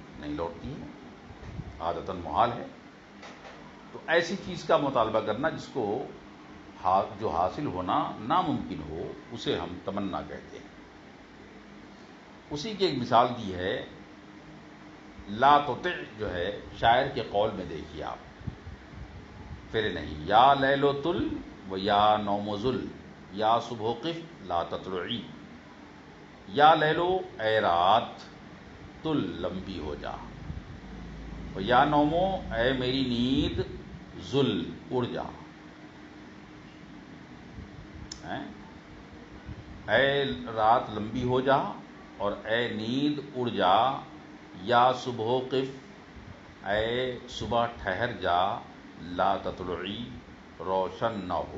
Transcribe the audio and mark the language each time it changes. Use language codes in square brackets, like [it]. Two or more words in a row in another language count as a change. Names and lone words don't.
[ur] نہیں لوٹتی ہے، عادتاً محال ہے۔ تو ایسی چیز کا مطالبہ کرنا جس کو جو حاصل ہونا ناممکن ہو، اسے ہم تمنا کہتے ہیں۔ اسی کی ایک مثال دی ہے [ar] لا تطع، [ur] جو ہے شاعر کے قول میں دیکھیے آپ، پھر نہیں [ar] یا لیل و طل و یا نوم ذل یا صبح قف لا تطلعی۔ یا لیلو [ur] اے رات، طل لمبی ہو جا، [ar] و یا نومو [ur] اے میری نیند، ذل اڑ جا۔ اے رات لمبی ہو جا اور اے نیند اڑ جا، [ar] یا صبح قف [ur] اے صبح ٹھہر جا، [ar] لا تطلعی [ur] روشن نہ ہو۔